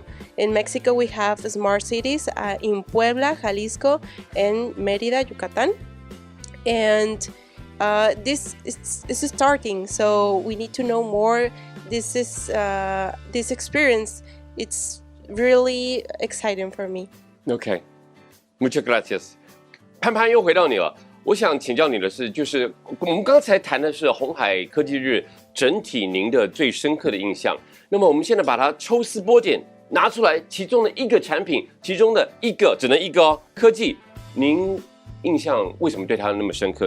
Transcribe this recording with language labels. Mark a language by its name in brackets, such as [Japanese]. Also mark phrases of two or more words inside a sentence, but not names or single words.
[English] In Mexico, we have smart cities in Puebla, Jalisco, and Mérida, Yucatan. And this is starting, so we need to know more. This experience, it's really exciting for me. [Spanish] Okay, muchas gracias. [Chinese] 潘潘又回到你了。我想请教你的是，就是我们刚才谈的是鸿海科技日整体您的最深刻的印象。那么我们现在把它抽丝剥茧拿出来，其中的一个产品，其中的一个只能一个哦，科技，您印象为什么对它那么深刻？